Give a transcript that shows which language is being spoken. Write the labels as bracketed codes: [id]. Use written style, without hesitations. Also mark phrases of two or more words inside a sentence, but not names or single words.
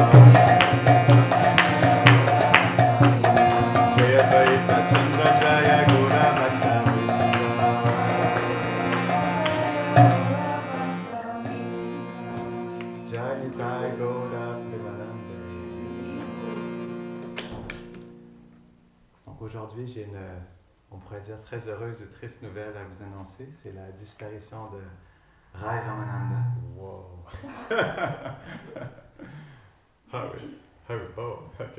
[sa] जय अद्वैत चन्द्र जय गौर भक्त वृन्द जय निताइ गौर प्रेमानन्दे. [fr] Donc aujourd'hui, j'ai on pourrait dire, très heureuse ou triste nouvelle à vous annoncer. C'est la disparition de Rai Ramananda. Wow! Ah oui, ah oui, oh, ok.